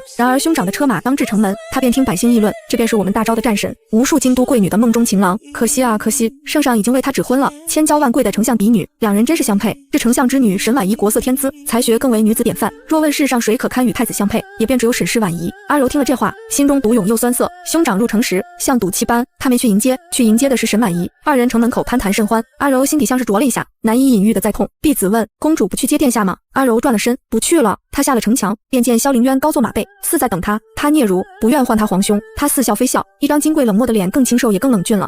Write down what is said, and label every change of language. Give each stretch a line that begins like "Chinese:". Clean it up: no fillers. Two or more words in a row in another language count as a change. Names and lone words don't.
Chinese: 然而兄長的車馬剛至城門，他便聽百姓議論，這便是我們大昭的戰神，無數京都貴女的夢中情郎。可惜啊，可惜，聖上已經為他指婚了，千嬌萬貴的丞相嫡女，兩人真是相配。這丞相之女沈婉儀國色天姿，才學更為女子典範。若問世上誰可堪與太子相配，也便只有沈氏婉儀。阿柔聽了這話，心中獨湧又酸澀。兄長入城時，像賭氣般，他沒去迎接，去迎接的是沈婉儀。二人城門口攀談甚歡，阿柔心底像是啄了一下，難以隱喻的在痛。婢子問：公主不去接殿下嗎？阿柔轉了身，不去了。他下了城牆，便見蕭凌淵高坐馬背，似在等他。他嗫嚅，不願喚他皇兄。他似笑非笑，一張金貴冷漠的臉，更清瘦也更冷峻了。